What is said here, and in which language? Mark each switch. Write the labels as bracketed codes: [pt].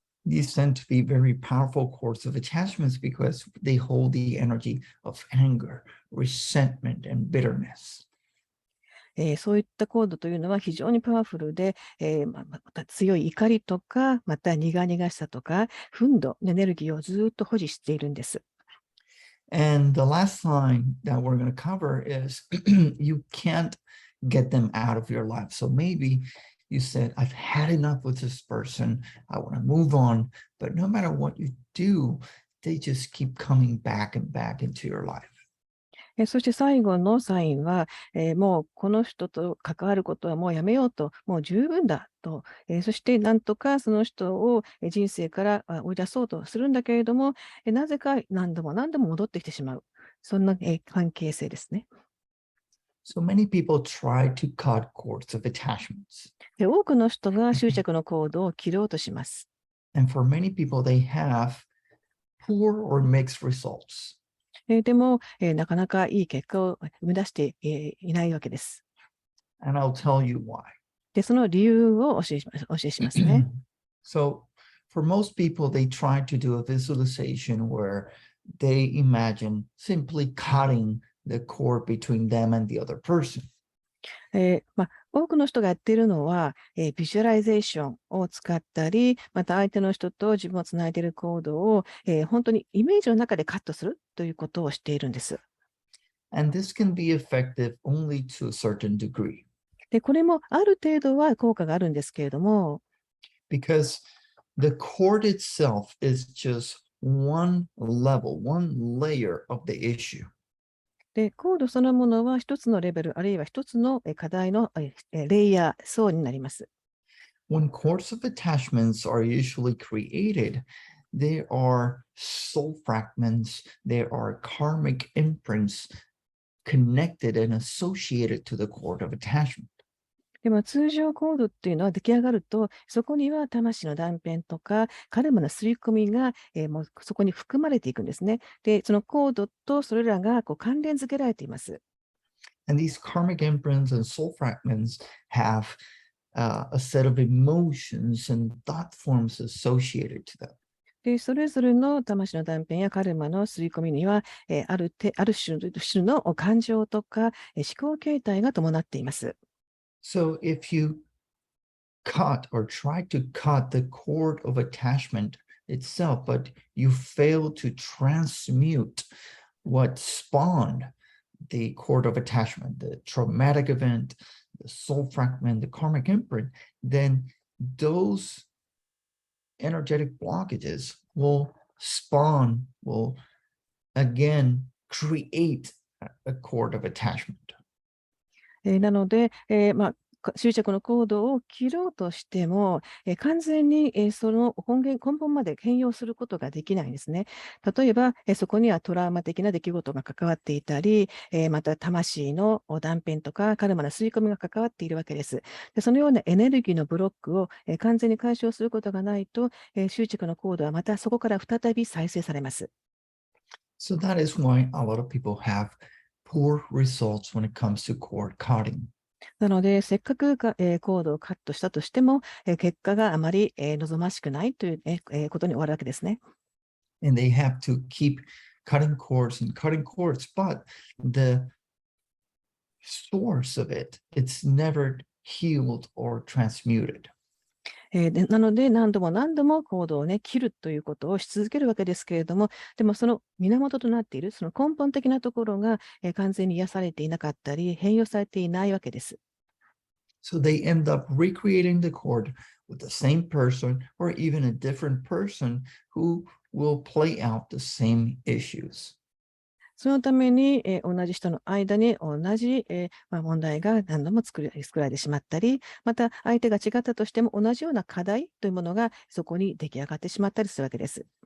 [en] These tend to be very powerful cords of attachments because they hold the energy of anger, resentment, and bitterness. [ja] そういったコードというのは非常にパワフルで、また強い怒りとか、また苦々しさとか、憤怒のエネルギーをずっと保持しているんです。 [en] And the last sign that we're going to cover is you can't get them out of your life. So maybe you said, I've had enough with this person. I want to move on. But no matter what you do, they just keep coming back and back into your life. [ja] そして最後のサインは、もうこの人と関わることはもうやめようと、もう十分だと、そしてなんとかその人を人生から追い出そうとするんだけれども、なぜか何度も何度も戻ってきてしまう。そんな関係性ですね。 [en] So many people try to cut cords of attachments. [ja] 多くの人が執着のコードを切ろうとします。 [en] And for many people, they have poor or mixed results. [ja] でも、なかなかいい結果を生み出していないわけです。 [en] And I'll tell you why. [ja] で、その理由をお教えしますね。 [en] So for most people, they try to do a visualization where they imagine simply cutting the cord between them and the other person. [ja] 多くの人がやっているのは、ビジュアライゼーションを使ったり、また相手の人と自分をつないでいるコードを、本当にイメージの中でカットするということをしているんです。 [en] And this can be effective only to a certain degree. [ja] で、これもある程度は効果があるんですけれども、 [en] because the cord itself is just one level, one layer of the issue. [ja] で、コードそのものは一つのレベル、あるいは一つの課題のレイヤー、層になります。 [en] When cords of attachments are usually created, they are soul fragments, they are karmic imprints connected and associated to the cord of attachment. [ja] でも通常コードっていうのは出来上がると、そこには魂の断片とか、カルマの刷り込みが、もうそこに含まれていくんですね。で、そのコードとそれらが関連付けられています。 [en] And these karmic imprints and soul fragments have a set of emotions and thought forms associated to them. [ja] で、それぞれの魂の断片やカルマの刷り込みには、ある種の感情とか、思考形態が伴っています。 [en] So if you cut or try to cut the cord of attachment itself, but you fail to transmute what spawned the cord of attachment, the traumatic event, the soul fragment, the karmic imprint, then those energetic blockages will spawn, will again create a cord of attachment. [ja] なので、執着のコードを切ろうとしても、完全に、その根本まで変容することができないんですね。例えば、そこにはトラウマ的な出来事が関わっていたり、また魂の断片とかカルマの吸い込みが関わっているわけです。で、そのようなエネルギーのブロックを、完全に解消することがないと、執着のコードはまたそこから再び再生されます。 [en] So that is why a lot of people have poor results when it comes to cord cutting. [ja] なので、せっかくコードをカットしたとしても、結果があまり、望ましくないという、ことに終わるわけですね。 [en] And they have to keep cutting cords and cutting cords, but the source of it, it's never healed or transmuted. [ja] なので、何度も何度もコードをね、切るということをし続けるわけですけれども、でもその源となっている、その根本的なところが、完全に癒されていなかったり、変容されていないわけです。 [en] So they end up recreating the cord with the same person or even a different person who will play out the same issues. [ja] そのために、同じ人の間に同じ、問題が何度も作られてしまったり、また相手が違ったとしても同じような課題というものがそこに出来上がってしまったりするわけです。